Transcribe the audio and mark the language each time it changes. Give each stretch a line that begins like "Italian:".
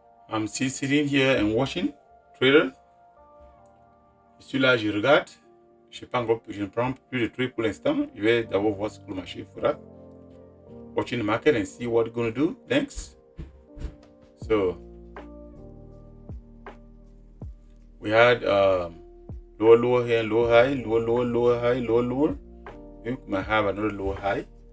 English: I'm still sitting here and watching trader.
French: Je suis là, je regarde. Je ne prends plus de trade pour l'instant. Je vais d'abord voir ce que le marché fera.
English: Watching the market and see what it's going to do next. So we had lower here, lower high, lower high, lower. We might have another lower high.